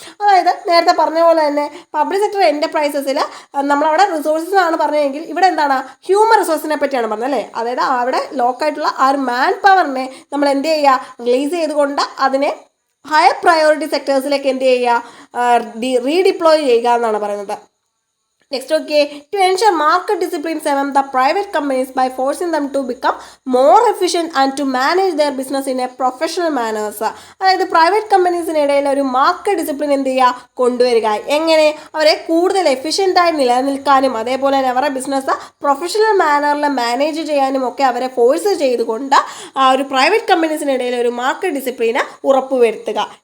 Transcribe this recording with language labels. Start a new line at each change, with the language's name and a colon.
Malayalam: അതായത് നേരത്തെ പറഞ്ഞ പോലെ തന്നെ പബ്ലിക് സെക്ടർ എന്റർപ്രൈസസിൽ നമ്മളവിടെ റിസോഴ്സസ് ആണ് പറഞ്ഞതെങ്കിൽ ഇവിടെ എന്താണ്, ഹ്യൂമൻ റിസോഴ്സിനെ പറ്റിയാണ് പറഞ്ഞത് അല്ലേ. അതായത് അവിടെ ലോക്കായിട്ടുള്ള ആ ഒരു മാൻ പവറിനെ നമ്മൾ എന്ത് ചെയ്യുക, റിലീസ് ചെയ്തുകൊണ്ട് അതിനെ ഹയർ പ്രയോറിറ്റി സെക്ടേഴ്സിലേക്ക് എന്ത് ചെയ്യുക, റീഡിപ്ലോയ് ചെയ്യുക എന്നാണ് പറയുന്നത്.
English: Next, okay, to ensure market disciplines among the private companies by forcing them to become more efficient and to manage their business in a professional manner.
Malayalam: അതായത് പ്രൈവറ്റ് കമ്പനീസിനിടയിൽ ഒരു മാർക്കറ്റ് ഡിസിപ്ലിൻ എന്ത് ചെയ്യുക, കൊണ്ടുവരിക. എങ്ങനെ, അവരെ കൂടുതൽ എഫിഷ്യൻ്റായി നിലനിൽക്കാനും അതേപോലെ തന്നെ അവരുടെ ബിസിനസ് പ്രൊഫഷണൽ മാനറിൽ മാനേജ് ചെയ്യാനും ഒക്കെ അവരെ ഫോഴ്സ് ചെയ്തുകൊണ്ട് ഒരു പ്രൈവറ്റ് കമ്പനീസിനിടയിൽ ഒരു മാർക്കറ്റ് ഡിസിപ്ലിന് ഉറപ്പുവരുത്തുക.